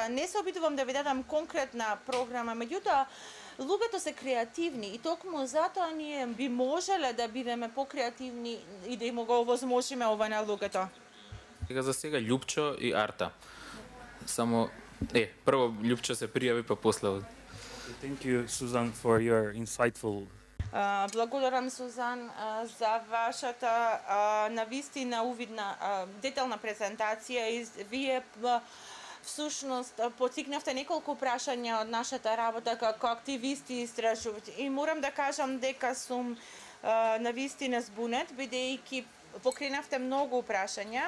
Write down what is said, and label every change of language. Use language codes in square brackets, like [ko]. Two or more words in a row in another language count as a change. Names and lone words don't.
[mk] Не се обидувам да ви дадам конкретна програма, меѓутоа луѓето се креативни и токму затоа ние би можеле да бидеме покреативни и да им го овозможиме ова на луѓето. За сега Љупчо и Арта. Само прво Љупчо се пријави па после. [en] Thank you, Susan, for your insightful. [mk] Благодарам, Сузан, за вашата навистина увидна детална презентација и вие всушност потикнавте неколку прашања од нашата работа како активисти и истражувачи. И морам да кажам дека сум навистина збунет, бидејќи покренавте многу прашања.